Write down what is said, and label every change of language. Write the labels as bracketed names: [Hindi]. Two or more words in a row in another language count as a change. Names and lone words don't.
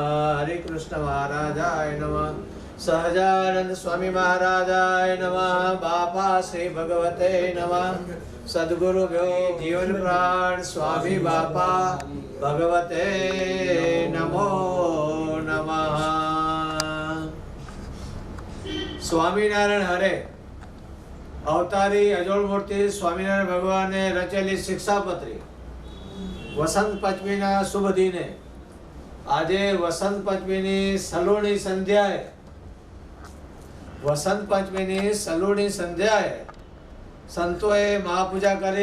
[Sanskrit] हरे कृष्ण महाराजाय नमः. सहजानंद स्वामी महाराजाय नमः. बापा श्री भगवते नमः. सद्गुरु जीवन प्राण स्वामी बापा भगवते नमो नमः. [Gujarati] સ્વામિનારાયણ હરે અવતારી અજોડ મૂર્તિ સ્વામિનારાયણ ભગવાને રચેલી શિક્ષાપત્રી વસંત પંચમીના શુભ દિને આજે વસંત પંચમીની સલોણી સંધ્યાએ સંતોએ મહાપૂજા કરી.